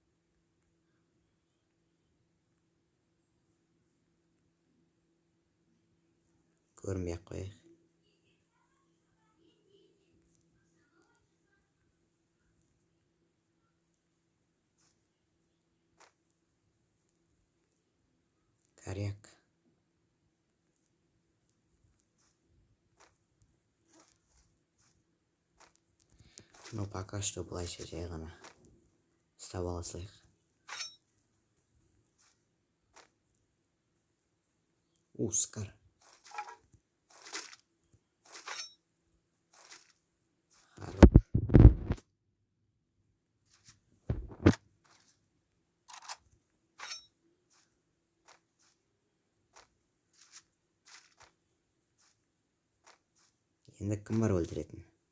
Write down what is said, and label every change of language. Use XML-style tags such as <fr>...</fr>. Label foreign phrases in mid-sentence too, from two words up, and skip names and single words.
<kk>Көрмей-ақ қояйық. Коряк.</kk> <ru>Ну, пока что</ru> <kk>былайша жай ғана ұстап ала салайық. Скар. Хорош. Енді кім бар өлтіретін?</kk>